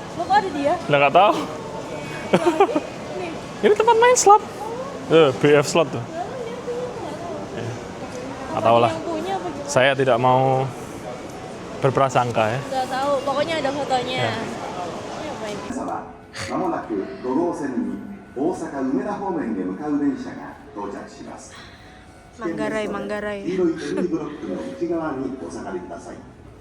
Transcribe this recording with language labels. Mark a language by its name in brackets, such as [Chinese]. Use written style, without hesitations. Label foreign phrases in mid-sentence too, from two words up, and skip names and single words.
[Indonesian] Lo kok ada dia? Lah nggak tahu. Ini tempat main slot. BF slot tuh. Nggak tahu lah. Yang punya apa gitu? Saya tidak mau berprasangka ya. Nggak tahu. Pokoknya ada fotonya. Ya. Ini apa ini? [Japanese] まもなく5号線に大阪梅田方面へ向かう電車が到着します。 Manggarai. 黄色い L ブロックの内側にお下がりください。